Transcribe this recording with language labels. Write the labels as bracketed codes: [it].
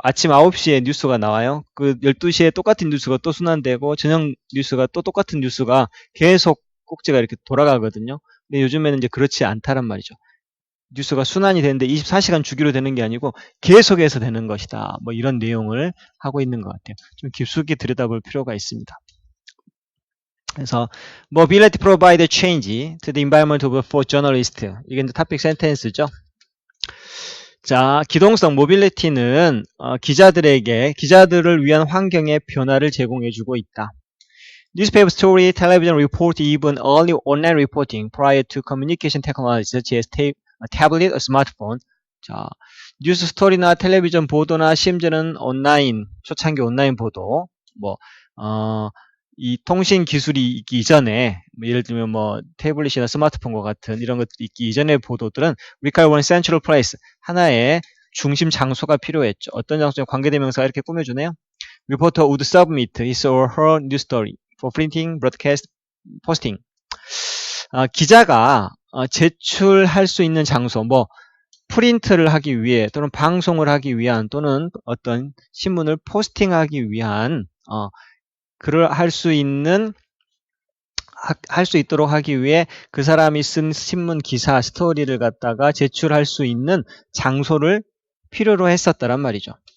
[ko] 아침 9시에 뉴스가 나와요. 그 12시에 똑같은 뉴스가 또 순환되고 저녁 뉴스가 또 똑같은 뉴스가 계속 꼭지가 이렇게 돌아가거든요. 근데 요즘에는 이제 그렇지 않다란 말이죠. 뉴스가 순환이 되는데 24시간 주기로 되는 게 아니고 계속해서 되는 것이다. 뭐 이런 내용을 하고 있는 것 같아요. 좀 깊숙이 들여다볼 필요가 있습니다. [en] 그래서 mobility provide change to the environment for journalists. [ko] 이게 이제 topic sentence죠. 자, 기동성 모빌리티는 기자들을 위한 환경의 변화를 제공해주고 있다. [en] Newspaper story, television report, even early online reporting prior to communication technology such as tablet or smartphone. [ko] 자, 뉴스 스토리나 텔레비전 보도나 심지어는 초창기 온라인 보도, 이 통신 기술이 있기 이전에, 예를 들면 태블릿이나 스마트폰과 같은 이런 것들이 있기 이전의 보도들은 [en] require one central place, [ko] 하나의 중심 장소가 필요했죠. 어떤 장소에 관계대명사가 이렇게 꾸며주네요. [en] Reporter would submit his or her news story for printing, broadcast, posting. [ko] 기자가 제출할 수 있는 장소, 프린트를 하기 위해 또는 방송을 하기 위한 또는 어떤 신문을 포스팅하기 위한 글을 할 수 있도록 하기 위해 그 사람이 쓴 신문 기사 스토리를 갖다가 제출할 수 있는 장소를 필요로 했었다란 말이죠.